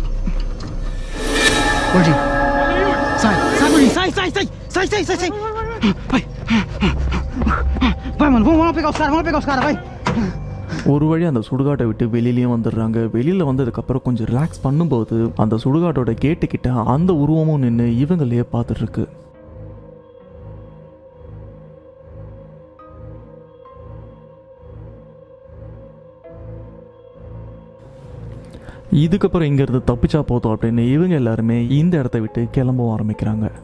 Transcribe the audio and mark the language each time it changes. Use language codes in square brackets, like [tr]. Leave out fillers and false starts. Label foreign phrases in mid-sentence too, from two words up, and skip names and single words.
[pt] Gordinho. Sai, Gordinho. Sai. Vai, mano, vamos lá pegar os caras, vai. [ta] ஒரு வழி அந்த சுடுகாட்டை விட்டு வெளியிலையும் வந்துடுறாங்க. வெளியில் வந்ததுக்கப்புறம் கொஞ்சம் ரிலாக்ஸ் பண்ணும்போது அந்த சுடுகாட்டோட கேட்டு கிட்ட அந்த உருவமும் நின்று இவங்களே பார்த்துட்டு இருக்கு. இதுக்கப்புறம் இங்கேருந்து தப்பிச்சா போதும் அப்படின்னு இவங்க எல்லாருமே இந்த இடத்த விட்டு கிளம்பவும் ஆரம்பிக்கிறாங்க.